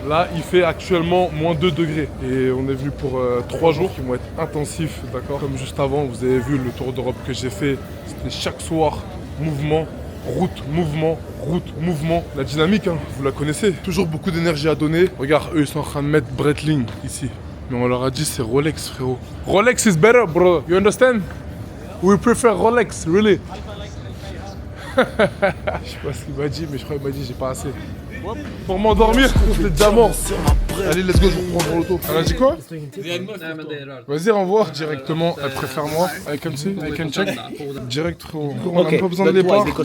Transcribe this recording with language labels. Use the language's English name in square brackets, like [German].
[French] Là il fait actuellement moins 2 degrés et on est venu pour 3 jours qui vont être intensifs, d'accord? Comme juste avant, vous avez vu le tour d'Europe que j'ai fait, c'était chaque soir, mouvement, route, mouvement. La dynamique, hein, vous la connaissez. Toujours beaucoup d'énergie à donner. Regarde, eux ils sont en train de mettre Breitling ici. Mais on leur a dit c'est Rolex frérot. [English] Rolex is better bro, you understand? We prefer Rolex, really. [French] Je sais pas ce qu'il m'a dit, mais je crois qu'il m'a dit j'ai pas assez. Pour m'endormir, les diamants. Allez, [English] let's go, [French] je vous prends dans l'auto. Elle a dit quoi? Vas-y, renvoie directement. Elle préfère moi. [English] I can see, I can check. [French] Direct, frérot. On n'a pas besoin de départ.